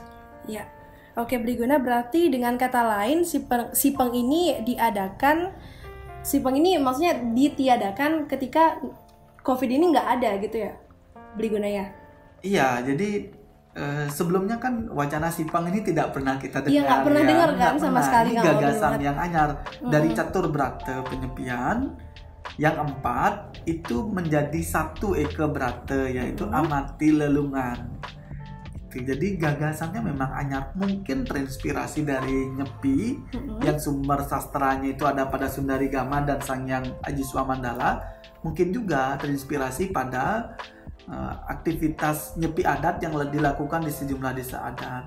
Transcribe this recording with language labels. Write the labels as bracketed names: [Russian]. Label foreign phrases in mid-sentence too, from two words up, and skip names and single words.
[Indonesian] Ya, oke Beli Guna, berarti dengan kata lain si Peng ini diadakan. Si Peng ini maksudnya ditiadakan ketika COVID ini nggak ada gitu ya, Beli Guna ya? Iya, jadi sebelumnya kan wacana si Peng ini tidak pernah kita dengar. Iya, nggak pernah dengar kan sama sekali. Ini gagasan yang anyar dari catur brata penyepian. Yang 4 itu menjadi satu eke brata, yaitu amati lelungan. Jadi gagasannya memang anyar, mungkin terinspirasi dari Nyepi yang sumber sastranya itu ada pada Sundarigama dan Sang Hyang Aji Swamandala, mungkin juga terinspirasi pada aktivitas nyepi adat yang dilakukan di sejumlah desa adat.